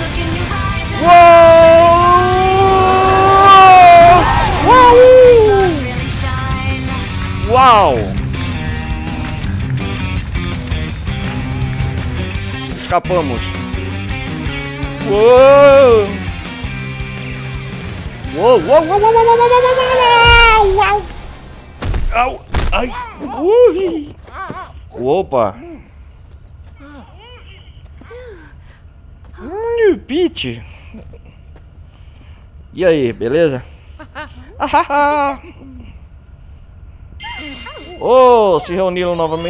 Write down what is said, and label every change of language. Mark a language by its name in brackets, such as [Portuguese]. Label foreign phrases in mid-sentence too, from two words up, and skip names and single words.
[Portuguese] Uou. Uau. Escapamos. Uou. Uou, uou, uou, uou, uou, uou, uou, uou. Au. Ai. Ui. Opa. Pete. E aí, beleza? Oh, se reuniram novamente.